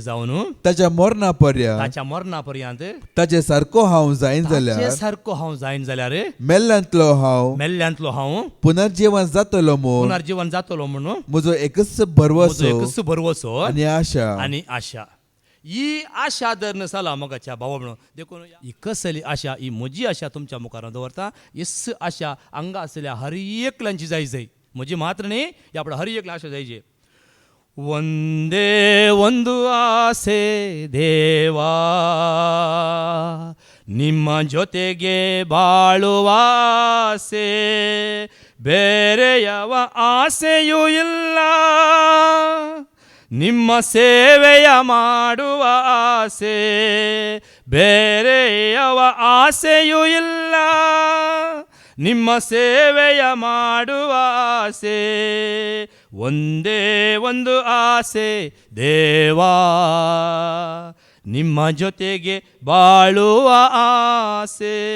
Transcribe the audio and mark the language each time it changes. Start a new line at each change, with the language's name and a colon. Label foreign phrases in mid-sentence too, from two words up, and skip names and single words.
Konkani: जावन ताच्या मरणा पर्यंत ताचे सारको हांव जायन जाल्यार मेल्ल्यांतलो हांव पुनर्जीवन जातलो म्हणून म्हजो एकच भरवसो आनी आशा ही आशा जर नसाला मगाच्या भावा म्हणून देखून ही कसली आशा ही म्हजी आशा तुमच्या मुखार दवरता इस आशा हांगा आसल्या हर एकल्यांची जाय म्हजी मात्र न्ही ह्या आपल्या हर एकल्या आशा जायचे
Kannada: ಒಂದೇ ಒಂದು ಆಸೆ ದೇವಾ ನಿಮ್ಮ ಜೊತೆಗೆ ಬಾಳುವ ಆಸೆ ಬೇರೆ ಯಾವ ಆಸೆಯೂ ಇಲ್ಲ ನಿಮ್ಮ ಸೇವೆಯ ಮಾಡುವ ಆಸೆ ಬೇರೆ ಯಾವ ಆಸೆಯೂ ಇಲ್ಲ ನಿಮ್ಮ ಸೇವೆಯ ಮಾಡುವ ಆಸೆ ಒಂದೇ ಒಂದು ಆಸೆ ದೇವಾ ನಿಮ್ಮ ಜೊತೆಗೆ ಬಾಳುವ ಆಸೆ